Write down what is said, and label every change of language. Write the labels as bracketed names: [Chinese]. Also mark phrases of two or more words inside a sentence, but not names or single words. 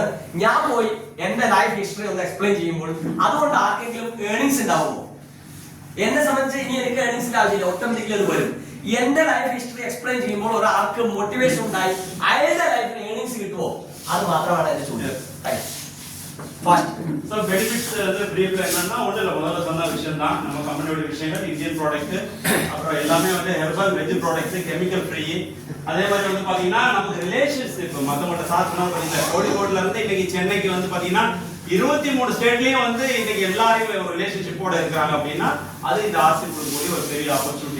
[Malayalam] ഞാൻ പോയി എന്റെ [English] life history [Malayalam] ഒന്ന് എക്സ്പ്ലെയിൻ ചെയ്യുമ്പോൾ അതുകൊണ്ട് ആർക്കെങ്കിലും ഏർണിങ്സ് ഉണ്ടാവുമോ? എന്നെ സംബന്ധിച്ച് ഇനി എനിക്ക് ഏർണിങ്സിന്റെ ആവശ്യമില്ല, ഓട്ടോമാറ്റിക്കലി അത് വരും. എന്റെ [English] life history explain [Malayalam] ചെയ്യുമ്പോൾ ഒരാൾക്ക് മോട്ടിവേഷൻ ഉണ്ടായി അയാളുടെ ലൈഫിന് ഏർണിങ്സ് കിട്ടുമോ? അത് മാത്രമാണ് എന്റെ ചോദ്യം. [Tamil] பெனிஃபிட்ஸ் பிரீஃப்ல என்னன்னா ஒண்ணு இல்ல, முதல்ல சொன்ன விஷயம் தான் நம்ம கம்பெனியோட விஷயங்கள். [English] Indian product, [Tamil] அப்புறம் எல்லாமே வந்து [English] herbal veg products, chemical free. [Tamil] அதே மாதிரி வந்து பாத்தீங்கன்னா நமக்கு ரிலேஷன்ஷிப் மத்தவங்க சார்ட்னா பாத்தீங்கன்னா கோழிக்கோட்ல இருந்து இன்னைக்கு சென்னைக்கு வந்து பாத்தீங்கன்னா 23 ஸ்டேட்லயும் வந்து இன்னைக்கு எல்லாரும் ஒரு ரிலேஷன்ஷிப்போட இருக்காங்க அப்படின்னா அது இந்த ஆர்சி கொடுக்கக்கூடிய ஒரு பெரிய ஆப்பர்ச்சுனிட்டி.